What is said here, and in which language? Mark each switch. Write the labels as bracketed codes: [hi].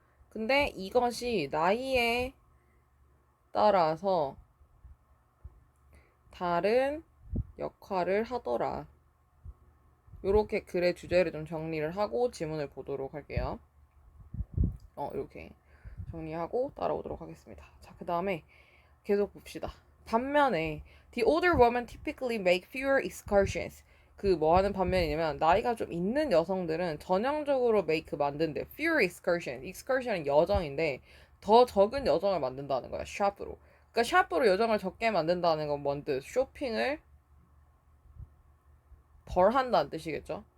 [ko] 근데 이것이 나이에 따라서 다른 역할을 하더라. 요렇게 글의 주제를 좀 정리를 하고 지문을 보도록 할게요. 이렇게 정리하고 따라오도록 하겠습니다. 자, 그 다음에 계속 봅시다. 반면에 [en] the older women typically make fewer excursions. [ko] 그 뭐 하는 반면이냐면 나이가 좀 있는 여성들은 전형적으로 make 만든대. [en] fewer excursion. [ko] excursion은 여정인데 더 적은 여정을 만든다는 거야. 샵으로. 그러니까 샵으로 여정을 적게 만든다는 건 뭔 뜻? 쇼핑을 덜 한다는 뜻이겠죠?